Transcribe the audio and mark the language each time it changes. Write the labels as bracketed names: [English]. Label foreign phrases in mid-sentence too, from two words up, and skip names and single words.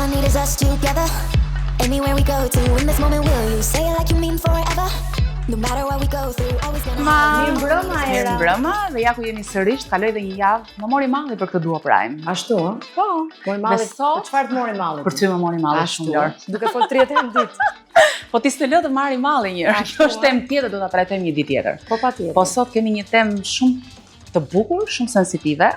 [English] is us together. Anywhere we go to, in this moment will you say it like you mean forever? No matter what we go through, always gonna have [Albanian] Mirë mbrëma, dhe ja ku jeni sërish, kaloi dhe një javë, më mori malli për këtë Dua Prime. Ashtu, ë? Po. Mori malli. Sot Çfarë të mori malli? Për ty më mori malli shumë lart. Duke fol 30 herë në ditë. Po ti s'të lë të marri malli një herë. Kjo është temë tjetër, do ta trajtojmë një ditë tjetër. Po patjetër. Po sot kemi një temë shumë të bukur, shumë sensitive.